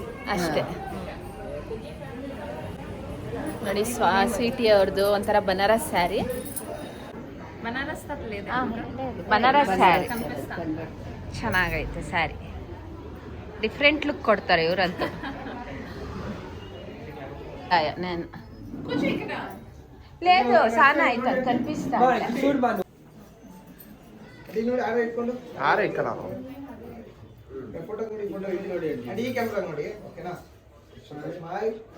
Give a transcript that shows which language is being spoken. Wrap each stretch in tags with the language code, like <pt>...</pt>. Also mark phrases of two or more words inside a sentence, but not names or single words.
<kn>ಅಷ್ಟೇ. ನೋಡಿ, ಸ್ವೀಟಿ ಅವ್ರದ್ದು ಒಂಥರ ಬನಾರಸ್ ಸ್ಯಾರಿ. ಬನಾರಸ್ ಸ್ಯಾರಿ ಚೆನ್ನಾಗೈತೆ. ಸ್ಯಾರಿ</kn> <en>different look</en> <kn>ಕೊಡ್ತಾರೆ ಇವರಂತೂ.</kn> <te>నేను లేదు సానా అయితే కనిపిస్తా</te> <kn>ಆರೆ ಇಕ್ಕಲ್ಲ ಫೋಟೋ ನೋಡಿ, ಫೋಟೋ ಇಲ್ಲಿ ನೋಡಿ, ಅಡಿ ಕ್ಯಾಮೆರಾ ನೋಡಿ. ಓಕೆನಾ? ಸ್ಮೈಲ್.</kn>